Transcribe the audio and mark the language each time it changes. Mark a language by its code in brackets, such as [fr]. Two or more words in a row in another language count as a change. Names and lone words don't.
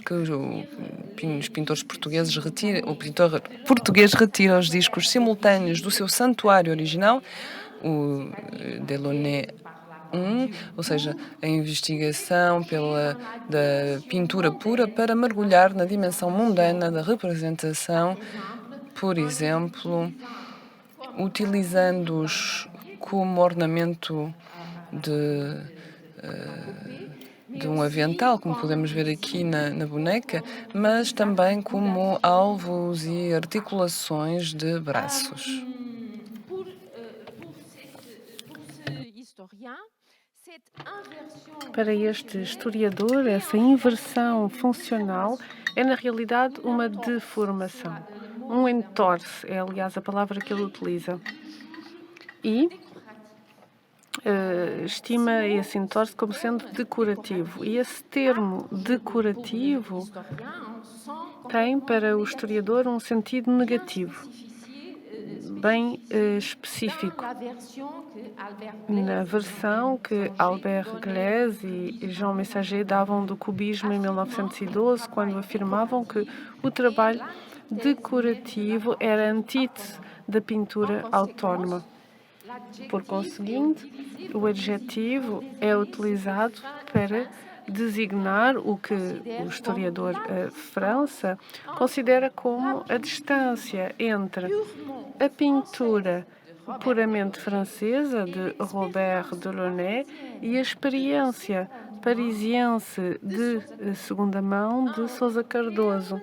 [pt] que os pintores portugueses o pintor português retira os discos simultâneos do seu santuário original, o Delaunay ou seja, a investigação da pintura pura para mergulhar na dimensão mundana da representação, por exemplo, utilizando-os como ornamento de um avental, como podemos ver aqui na boneca, mas também como alvos e articulações de braços. [fr] pour ce historien, cette inversion [pt] Para este historiador, essa inversão funcional é, na realidade, uma deformação. Um entorce, é aliás a palavra que ele utiliza. E estima esse entorce como sendo decorativo. E esse termo decorativo [fr] historien sent [pt] tem para o historiador um sentido negativo, bem específico. [fr] la version que Albert [pt] Na versão que Albert Glaise e Jean Messager davam do cubismo em 1912, quando afirmavam que o trabalho decorativo era a antítese da pintura autónoma. Por conseguinte, o adjetivo é utilizado para designar o que o historiador França considera como a distância entre a pintura puramente francesa de Robert Delaunay e a experiência parisiense de segunda mão de Sousa Cardoso.